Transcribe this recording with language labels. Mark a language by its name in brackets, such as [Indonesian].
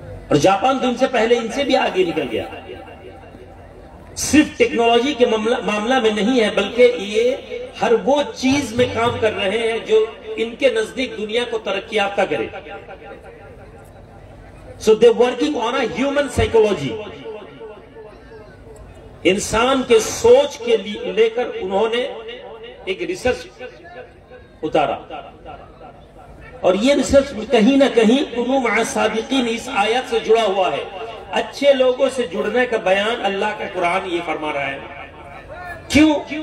[Hindi] और जापान तो इनसे पहले इनसे भी आगे निकल गया। सिर्फ टेक्नोलॉजी के मामला में नहीं है, बल्कि ये हर वो चीज में काम कर रहे हैं जो इनके नजदीक दुनिया को तरक्की याफ्ता करे। [English] So they're working on a human psychology. [Hindi] इंसान के सोच के लेकर उन्होंने एक रिसर्च उतारा और ये रिसर्च कहीं ना कहीं [Arabic] कुनू मअस सादिकीन [Hindi] इस आयत से जुड़ा हुआ है। अच्छे लोगों से जुड़ने का बयान अल्लाह का कुरान ये फरमा रहा है। क्यों?